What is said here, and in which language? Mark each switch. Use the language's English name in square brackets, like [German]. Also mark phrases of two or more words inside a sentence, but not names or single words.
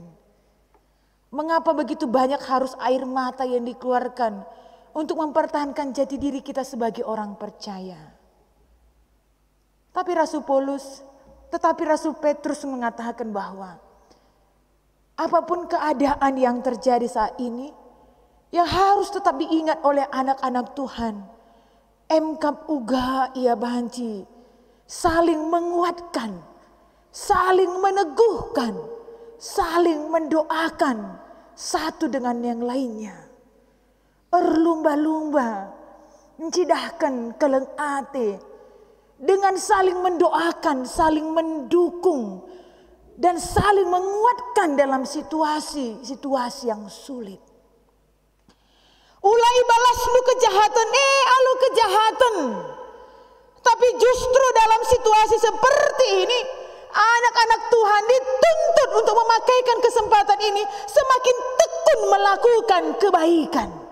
[Indonesian] Mengapa begitu banyak harus air mata yang dikeluarkan untuk mempertahankan jati diri kita sebagai orang percaya? Tetapi Rasul Petrus mengatakan bahwa apapun keadaan yang terjadi saat ini, yang harus tetap diingat oleh anak-anak Tuhan, [Batak Karo] emkap uga ia banci, [Indonesian] saling menguatkan, saling meneguhkan, saling mendoakan satu dengan yang lainnya. [Batak Karo] Berlumba-lumba, mencidahkan keleng ate, [Indonesian] dengan saling mendoakan, saling mendukung, dan saling menguatkan dalam situasi yang sulit. [Batak Karo] Ulai balas lu kejahatan, alu kejahatan. [Indonesian] Tapi justru dalam situasi seperti ini, anak-anak Tuhan dituntut untuk memakaikan kesempatan ini semakin tekun melakukan kebaikan.